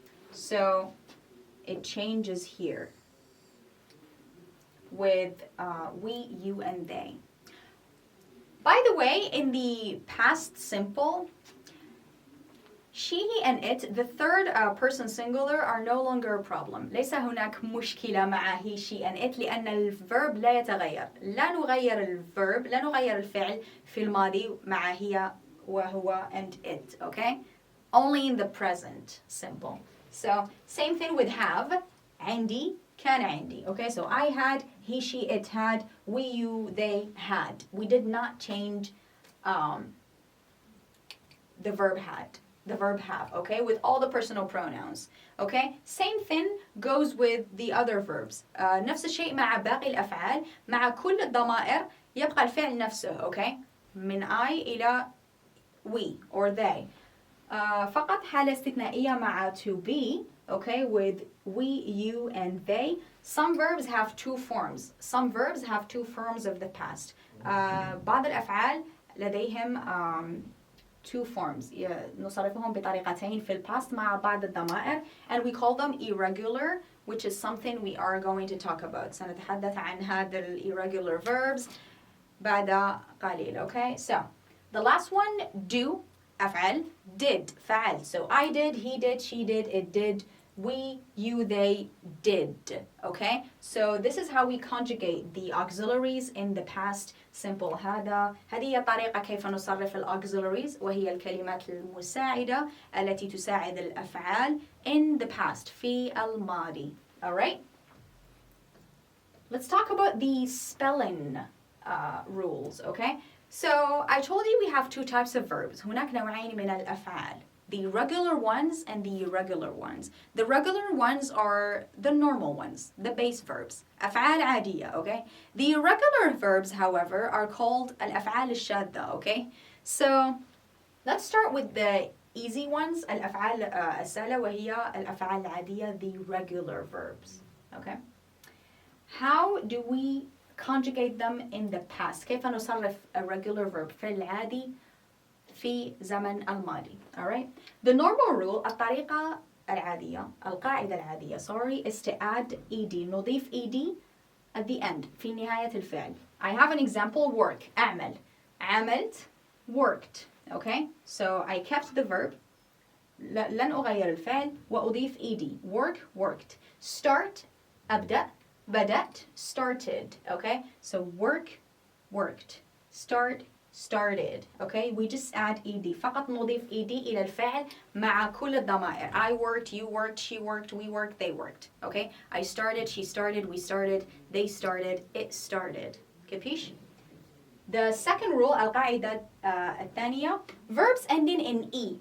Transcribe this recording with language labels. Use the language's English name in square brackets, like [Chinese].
[English] So it changes here with we, you, and they. By the way, in the past simple, she, he, and it, the third person singular are no longer a problem. [Arabic] ليس هناك مشكلة مع [English] he, she, and it [Arabic] لأن الverb لا يتغير. لا نغير الverb، لا نغير الفعل في الماضي مع هي وهو and it, okay? [English] Only in the present simple. So same thing with have. [Arabic] عندي كان عندي. [English] Okay, so I had, he, she, it had, we, you, they had. We did not change the verb had. The verb have, okay, with all the personal pronouns, okay? Same thing goes with the other verbs. [Arabic] نفس الشيء مع باقي الأفعال. مع كل الضمائر يبقى الفعل نفسه, okay? من I إلى we or they. فقط حالة استثنائية مع to be, okay, [English] with we, you, and they. Some verbs have two forms. Some verbs have two forms of the past. [Arabic] بعض الأفعال لديهم [English] two forms. [Arabic] نصرفهم بطريقتين في الباست مع بعض الضمائر, [English] and we call them irregular, which is something we are going to talk about. [Arabic] سنتحدث عن هذا irregular verbs بعد قليل, okay? [English] So, the last one, do, أفعل, did, فعل. So, I did, he did, she did, it did, we, you, they did, okay? So this is how we conjugate the auxiliaries in the past simple. [Arabic] هذه هي الطريقة كيف نصرف الauxiliaries, وهي الكلمات المساعدة التي تساعد الأفعال [English] in the past, [Arabic] في الماضي. [English] Alright? Let's talk about the spelling rules, okay? So I told you we have two types of verbs. [Arabic] هناك نوعين من الأفعال. [English] The regular ones and the irregular ones. The regular ones are the normal ones, the base verbs. [Arabic] أفعال عادية, okay? [English] The irregular verbs, however, are called [Arabic] الأفعال الشاذة, [English] okay? So let's start with the easy ones, [Arabic] الأفعال السهلة, وهي الأفعال العادية, [English] the regular verbs, okay? How do we conjugate them in the past? [Arabic] كيف نصرف [English] a regular verb [Arabic] فعل عادي في زمن الماضي. [English] Alright? The normal rule, [Arabic] الطريقة العادية, القاعدة العادية, [English] is to add ed. [Arabic] نضيف ed [English] at the end, [Arabic] في نهاية الفعل. [English] I have an example, work, أعمل. عملت, worked. Okay? So I kept the verb. [Arabic] لن أغير الفعل وأضيف ed. [English] Work, worked. Start, أبدأ. [Arabic] بدأت, started. [English] Okay? So work, worked. Start, started. Okay, we just add ed. [Arabic] فقط نضيف ed إلى الفعل مع كل الضمائر. [English] I worked, you worked, she worked, we worked, they worked. Okay, I started, she started, we started, they started, it started. كيفيش؟ The second rule, [Arabic] القاعدة الثانية, [English] verbs ending in e.